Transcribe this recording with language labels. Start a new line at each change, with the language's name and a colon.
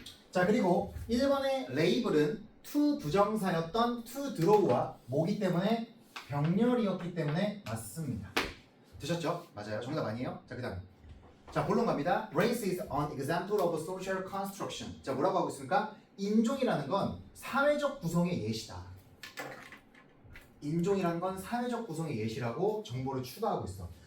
Korean: 자, 그리고 1번의 레이블은 to 부정사였던 to draw와 뭐기 때문에 병렬이었기 때문에 맞습니다. 되셨죠? 맞아요. 정답 아니에요? 자, 그 다음. 자, 본론 갑니다.
English: Race is an example of social construction.
Korean: 자, 뭐라고 하고 있습니까? 인종이라는 건 사회적 구성의 예시다. 인종이라는 건 사회적 구성의 예시라고 정보를 추가하고 있어.